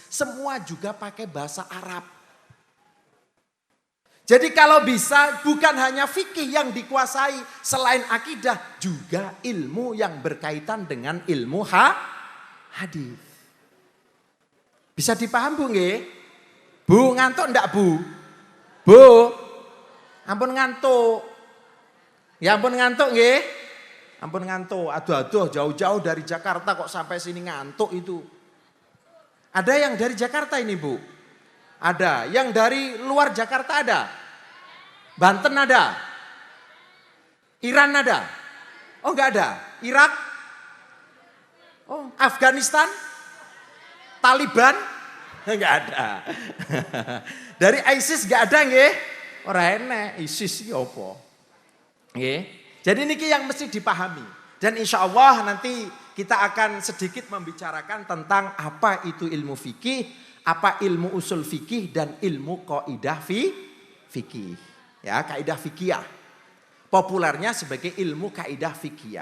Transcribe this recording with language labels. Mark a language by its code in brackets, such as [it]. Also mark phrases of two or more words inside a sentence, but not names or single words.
[id] Semua juga pakai bahasa Arab. Jadi kalau bisa bukan hanya fikih yang dikuasai. Selain akidah juga ilmu yang berkaitan dengan ilmu hadis. Bisa dipaham Bu nggih? Bu ngantuk ndak Bu? [jv] Bu, ampun ngantuk. Ya ampun ngantuk nggih? Ampun ngantuk, [id] aduh jauh-jauh dari Jakarta kok sampai sini ngantuk itu. Ada yang dari Jakarta ini Bu? Ada. Yang dari luar Jakarta ada? Banten ada? Iran ada? Oh enggak ada? Irak? Oh Afghanistan? Taliban? Enggak ada. Dari ISIS enggak ada nggih? [jv] Ora enek, ISIS iki apa? Nggih. [id] Jadi ini yang mesti dipahami. Dan [ar] insya Allah [id] nanti kita akan sedikit membicarakan tentang apa itu ilmu fikih, apa ilmu usul fikih dan ilmu kaidah fikih. Ya, kaidah fikih. Populernya sebagai ilmu kaidah fikih.